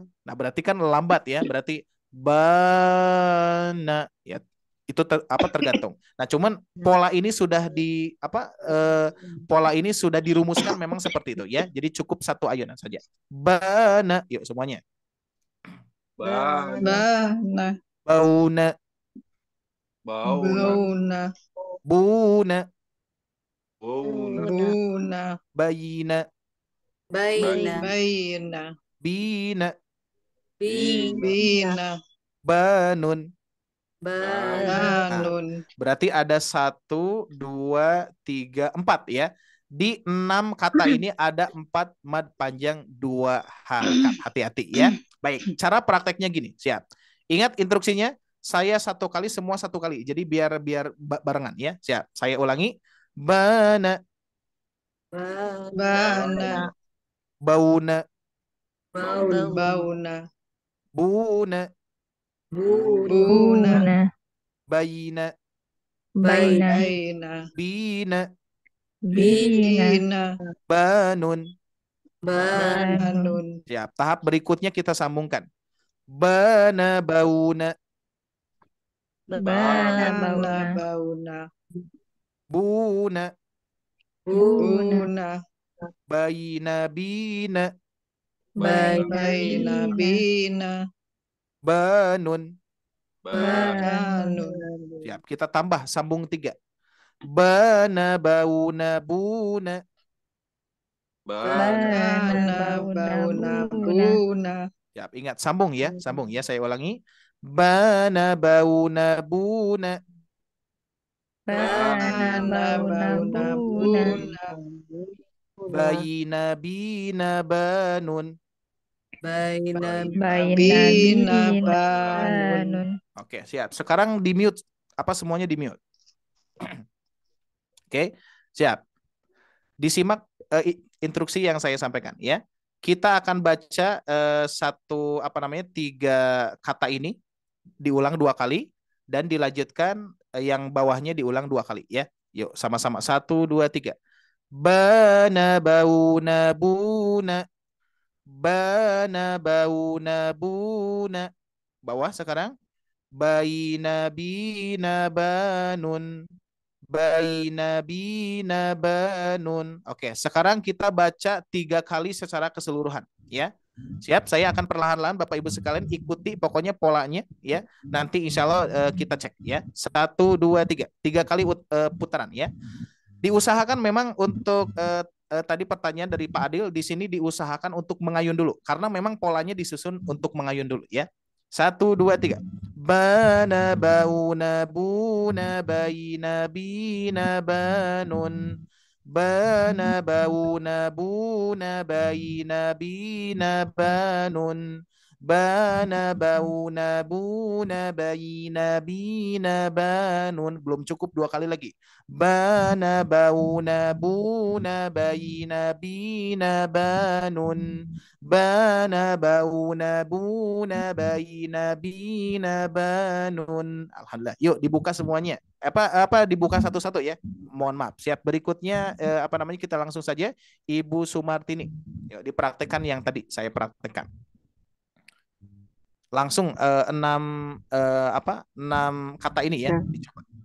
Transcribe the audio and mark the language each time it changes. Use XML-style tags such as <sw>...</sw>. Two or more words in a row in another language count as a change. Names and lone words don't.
<id>Nah, berarti kan lambat ya. Berarti bana ya. Itu tergantung. Nah, cuman pola ini sudah pola ini sudah dirumuskan memang seperti itu ya. Jadi cukup 1 ayunan saja. Bana. Yuk semuanya.</id> <ar>بانا. باونا. باونا. بونا. بونا. باينا. باينا. بينا. بينا. بانن. بانن.</ar> <id>Berarti ada 1, 2, 3, 4 ya. Di 6 kata ini ada 4 mad panjang 2 harokat. Hati-hati ya. Baik, cara prakteknya gini. Siap. Ingat instruksinya, saya 1 kali, semua 1 kali. Jadi biar barengan ya. Siap. Saya ulangi.</id> <ar>بانا. بانا. باونا. باونا. بونا. بونا. باينا. باينا. بينا. بينا. بانن. بانن.</ar> <id>Siap. Tahap berikutnya kita sambungkan.</id> <ar>بانا باونا. بانا بانا باونا. باونا. بونا. بونا. بونا. باينا بينا. باينا باينا بينا. بينا. بانن. بانن. بانن.</ar> <id>Siap, kita tambah sambung 3.</id> <ar>بانا باونا بونا. بانا بانا باونا باونا بونا. بونا.</ar> <id>Siap, ingat sambung ya, saya ulangi.</id> <ar>بانا باونا بونا. بانا بانا باونا باونا بونا. بونا. باينا بينا بانن. باينا باينا بينا بينا بانن. بانن.</ar> <id>Oke, siap. Sekarang di mute. Apa semuanya di mute? Oke, siap. Disimak instruksi yang saya sampaikan ya. Kita akan baca 3 kata ini diulang 2 kali dan dilanjutkan yang bawahnya diulang 2 kali ya. Yuk sama-sama 1 2 3.</id> <ar>بانا باونا بونا. بانا باونا بونا.</ar> <id>Bawah sekarang.</id> <ar>باينا بينا بانن. باينا بينا بانن.</ar> <id>Oke, sekarang kita baca 3 kali secara keseluruhan ya. Siap, saya akan perlahan-lahan Bapak Ibu sekalian ikuti pokoknya polanya ya. Nanti</id> <ar>إن شاء الله</ar> <id>kita cek ya. 1 2 3. 3 kali putaran ya. Diusahakan memang untuk tadi pertanyaan dari Pak Adil di sini diusahakan untuk mengayun dulu karena memang polanya disusun untuk mengayun dulu ya. 1 2 3.</id> <ar>بانا باونا بونا باينا بينا بانن. بانا باونا بونا باينا بينا بانن. بانا باونا بونا باينا بينا بانن.</ar> <id>Belum cukup 2 kali lagi.</id> <ar>بانا باونا بونا باينا بينا بانن. بانا باونا بونا باينا بينا بانن.</ar> <id>Alhamdulillah. Yuk dibuka semuanya. Apa dibuka satu-satu ya. Mohon maaf. Siap, berikutnya kita langsung saja Ibu Sumartini. Yuk dipraktekkan yang tadi saya praktekkan. Langsung 6 kata ini ya. Dicoba.</id>